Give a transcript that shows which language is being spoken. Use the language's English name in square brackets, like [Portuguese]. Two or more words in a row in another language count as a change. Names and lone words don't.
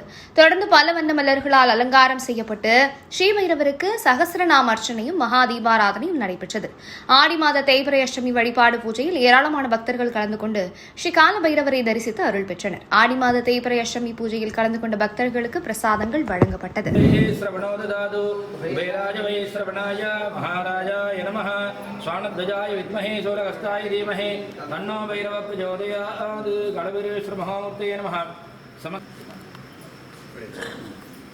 [Tamil] தொடர்ந்து பல வண்ண மலர்களால் அலங்காரம் செய்யப்பட்டு ஸ்ரீபைரவருக்கு சகசிரநாம அர்ச்சனையும் மகா தீபாராதனையும் நடைபெற்றது. ஆடி மாத தேய்பிறை அஷ்டமி வழிபாடு பூஜையில் ஏராளமான பக்தர்கள் கலந்து கொண்டு ஸ்ரீ காலபைரவரை தரிசித்து அருள் பெற்றனர். ஆடி மாத தேய்பிறை அஷ்டமி பூஜையில் கலந்து கொண்ட பக்தர்களுக்கு பிரசாதங்கள் வழங்கப்பட்டது. [Sanskrit] महाराजाय नमः स्वानध्वजाय विद्महे सूर्यहस्ताय धीमहि तन्नो भैरव प्रचोदयात् गणवीरेश्वर महामूर्तये नमः।